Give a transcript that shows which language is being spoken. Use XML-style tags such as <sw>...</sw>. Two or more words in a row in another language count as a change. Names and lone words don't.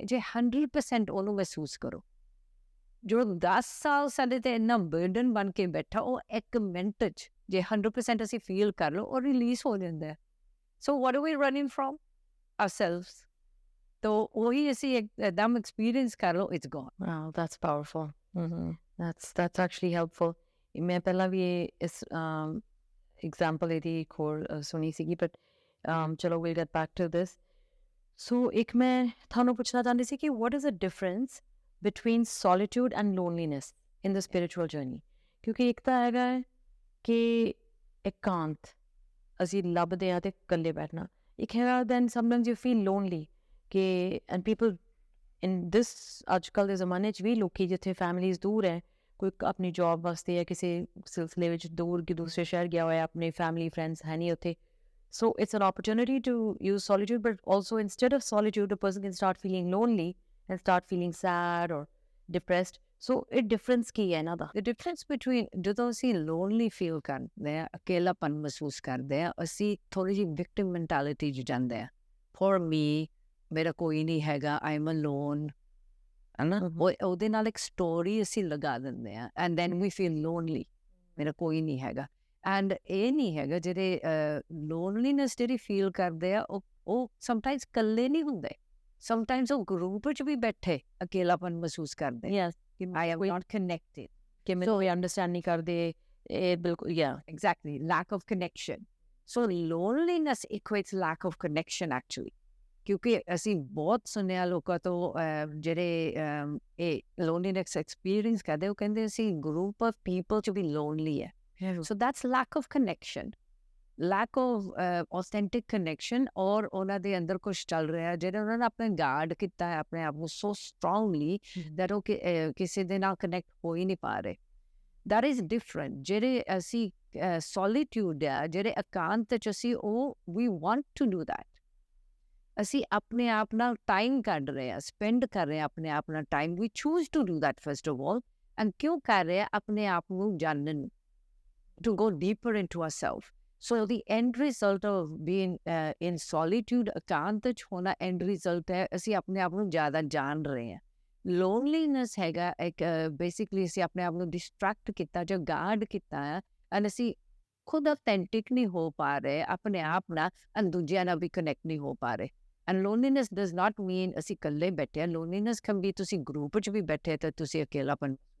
<pa>ਜੇ 100% ਉਹਨੂੰ ਮਹਿਸੂਸ ਕਰੋ, ਜੋ 10 ਸਾਲ ਸਾਡੇ ਤੇ ਇੰਨਾ ਬਰਡਨ ਬਣ ਕੇ ਬੈਠਾ, ਉਹ 1 ਮਿੰਟ 'ਚ ਜੇ 100% ਅਸੀਂ ਫੀਲ ਕਰ ਲਓ, ਉਹ ਰਿਲੀਜ਼ ਹੋ ਜਾਂਦਾ।</pa> <en>So what are we running from? ourselves।</en> <pa>ਤੋ ਉਹੀ ਅਸੀਂ ਇੱਕਦਮ ਐਕਸਪੀਰੀਅੰਸ ਕਰ ਲਓ,</pa> <en>it's gone. Wow, that's powerful. That's actually helpful.</en> <pa>ਮੈਂ ਪਹਿਲਾਂ ਵੀ ਇਸ ਐਗਜ਼ਾਮਪਲ ਇਹਦੀ ਇੱਕ ਹੋਰ ਸੁਣੀ ਸੀਗੀ, ਬਟ ਚਲੋ</pa> <en>we'll get back to this.</en> <pa>ਸੋ ਇੱਕ ਮੈਂ ਤੁਹਾਨੂੰ ਪੁੱਛਣਾ ਚਾਹੁੰਦੀ ਸੀ ਕਿ</pa> <en>what is the difference between solitude and loneliness in the spiritual journey?</en> <pa>ਕਿਉਂਕਿ ਇੱਕ ਤਾਂ ਹੈਗਾ ਹੈ ਕਿ ਇਕਾਂਤ ਅਸੀਂ ਲੱਭਦੇ ਹਾਂ ਤੇ ਇਕੱਲੇ ਬੈਠਣਾ, ਇੱਕ ਹੈਗਾ</pa> <en>then sometimes you feel lonely</en> <pa>ਕਿ</pa> <en>and people in this</en> <pa>ਅੱਜ ਕੱਲ੍ਹ ਦੇ ਜ਼ਮਾਨੇ 'ਚ ਵੀ ਲੋਕੀ ਜਿੱਥੇ ਫੈਮਲੀਜ਼ ਦੂਰ ਹੈ, ਕੋਈ ਆਪਣੀ ਜੌਬ ਵਾਸਤੇ ਜਾਂ ਕਿਸੇ ਸਿਲਸਿਲੇ ਵਿੱਚ ਦੂਰ ਕਿ ਦੂਸਰੇ ਸ਼ਹਿਰ ਗਿਆ ਹੋਇਆ, ਆਪਣੇ</pa> <en>family friends</en> <pa>ਹੈ ਨਹੀਂ ਉੱਥੇ।</pa> <en>So it's an opportunity to use solitude, but also instead of solitude, a person can start feeling lonely and start feeling sad or depressed. So it difference</en> <pa>ਕੀ ਹੈ ਇਹਨਾਂ ਦਾ?</pa> <en>The difference between</en> <pa>ਜਦੋਂ ਅਸੀਂ</pa> <en>lonely feel</en> <pa>ਕਰਦੇ ਹਾਂ, ਅਕੇਲਾਪਨ ਮਹਿਸੂਸ ਕਰਦੇ ਹਾਂ, ਅਸੀਂ ਥੋੜ੍ਹੀ ਜਿਹੀ</pa> <en>victim mentality</en> <pa>'ਚ ਜਾਂਦੇ ਹਾਂ।</pa> <en>for me,</en> <pa>ਮੇਰਾ ਕੋਈ ਨਹੀਂ ਹੈਗਾ,</pa> <en>I am alone,</en> <pa>ਹੈ ਨਾ। ਉਹਦੇ ਨਾਲ ਇੱਕ ਸਟੋਰੀ ਅਸੀਂ ਲਗਾ ਦਿੰਦੇ ਹਾਂ,</pa> <en>and then we feel lonely,</en> <pa>ਮੇਰਾ ਕੋਈ ਨਹੀਂ ਹੈਗਾ। ਐਂਡ ਇਹ ਨਹੀਂ ਹੈਗਾ, ਜਿਹੜੇ ਲੋਨਲੀਨੈਸ ਜਿਹੜੀ ਫੀਲ ਕਰਦੇ ਆ, ਉਹ ਸਮਟਾਈਮਸ ਇਕੱਲੇ ਨਹੀਂ ਹੁੰਦੇ, ਸਮਟਾਈਮਸ ਉਹ ਗਰੁੱਪ ਵਿੱਚ ਵੀ ਬੈਠੇ ਅਕੇਲਾਪਨ ਮਹਿਸੂਸ ਕਰਦੇ।</pa> <en>Yes, I am not connected.</en> <pa>ਕਿ ਮੈਨੂੰ ਕੋਈ ਅੰਡਰਸਟੈਂਡ ਨਹੀਂ ਕਰਦੇ, ਇਹ ਬਿਲਕੁਲ</pa> <en>Exactly, lack of connection. So loneliness equates lack of connection actually.</en> <pa>ਕਿਉਂਕਿ ਅਸੀਂ ਬਹੁਤ ਸੁਣਿਆ ਲੋਕਾਂ ਤੋਂ ਜਿਹੜੇ ਇਹ</pa> <en>loneliness experience</en> <pa>ਕਰਦੇ, ਉਹ ਕਹਿੰਦੇ ਅਸੀਂ</pa> <en>group of people</en> <pa>'ਚ ਵੀ ਲੋਨਲੀ ਹੈ।</pa> <en>So that's lack of connection, lack of authentic connection,</en> <pa>ਔਰ ਉਹਨਾਂ ਦੇ ਅੰਦਰ ਕੁਝ ਚੱਲ ਰਿਹਾ ਜਿਹੜਾ ਉਹਨਾਂ ਨੇ ਆਪਣੇ ਗਾਰਡ ਕੀਤਾ ਹੈ ਆਪਣੇ ਆਪ ਨੂੰ</pa> <en>so strongly that</en> <pa>ਉਹ ਕਿਸੇ ਦੇ ਨਾਲ ਕਨੈਕਟ ਹੋ ਹੀ ਨਹੀਂ ਪਾ ਰਹੇ।</pa> <en>That is different।</en> <pa>ਜਿਹੜੇ ਅਸੀਂ solitude ਆ, ਜਿਹੜੇ ਇਕਾਂਤ 'ਚ ਅਸੀਂ ਉਹ</pa> <en>we want to do that।</en> <pa>ਅਸੀਂ ਆਪਣੇ ਆਪ ਨਾਲ ਟਾਈਮ ਕੱਢ ਰਹੇ ਹਾਂ, ਸਪੈਂਡ ਕਰ ਰਹੇ ਹਾਂ ਆਪਣੇ ਆਪ ਨਾਲ ਟਾਈਮ,</pa> <en>we choose to do that first of all।</en> <pa>and ਕਿਉਂ ਕਰ ਰਹੇ ਹਾਂ? ਆਪਣੇ ਆਪ ਨੂੰ ਜਾਣਨ,</pa> <en>to go deeper into ourselves। So the end result of being in solitude,</en> <pa>ਇਕਾਂਤ 'ਚ ਹੋਣਾ,</pa> <en>end result</en> <pa>ਹੈ ਅਸੀਂ ਆਪਣੇ ਆਪ ਨੂੰ ਜ਼ਿਆਦਾ ਜਾਣ ਰਹੇ ਹਾਂ। ਲੋਨਲੀਨੈਸ ਹੈਗਾ ਇੱਕ ਬੇਸਿਕਲੀ ਅਸੀਂ ਆਪਣੇ ਆਪ ਨੂੰ ਡਿਸਟਰੈਕਟ ਕੀਤਾ ਜਾਂ ਗਾਰਡ ਕੀਤਾ ਹੈ, ਐਂਡ ਅਸੀਂ ਖੁਦ ਅਥੈਂਟਿਕ ਨਹੀਂ ਹੋ ਪਾ ਰਹੇ ਆਪਣੇ ਆਪ ਨਾਲ, ਐਂਡ ਦੂਜਿਆਂ ਨਾਲ ਵੀ ਕਨੈਕਟ ਨਹੀਂ ਹੋ ਪਾ ਰਹੇ।</pa> <en>And loneliness does not mean</en> <pa>ਅਸੀਂ ਇਕੱਲੇ ਬੈਠੇ ਹਾਂ।</pa> <en>loneliness can be</en> <pa>ਤੁਸੀਂ ਗਰੁੱਪ 'ਚ ਵੀ ਬੈਠੇ ਤਾਂ ਤੁਸੀਂ ਅਕੇਲਾਪਨ।</pa>